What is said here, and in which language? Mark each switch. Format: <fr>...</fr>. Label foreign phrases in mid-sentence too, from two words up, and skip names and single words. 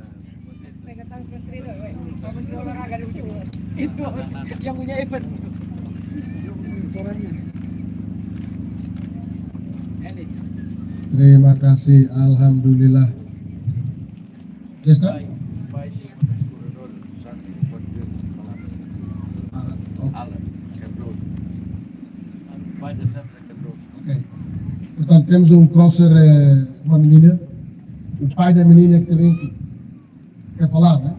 <id>Itu yang punya event. Terima kasih, alhamdulillah. Jesta? Ok.</id> <pt>Portanto, temos crosser, uma menina. O pai da menina que também quer falar, né?</pt>